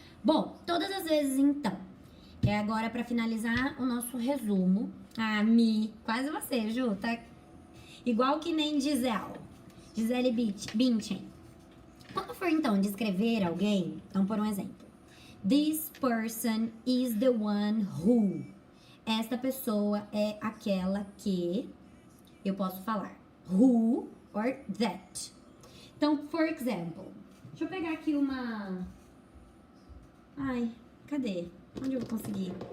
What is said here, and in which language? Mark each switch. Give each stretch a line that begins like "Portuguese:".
Portuguese: Bom, todas as vezes, então. É agora pra finalizar o nosso resumo. Quase você, Ju. Tá igual que nem Gisele. Gisele Bündchen. Quando for, então, descrever alguém, então, por um exemplo.
English: This person is the one who.
Portuguese: Esta pessoa é aquela que eu posso falar.
English: Who or that.
Portuguese: Então,
English: for example.
Portuguese: Deixa eu pegar aqui uma... Ai, cadê? Onde eu vou conseguir?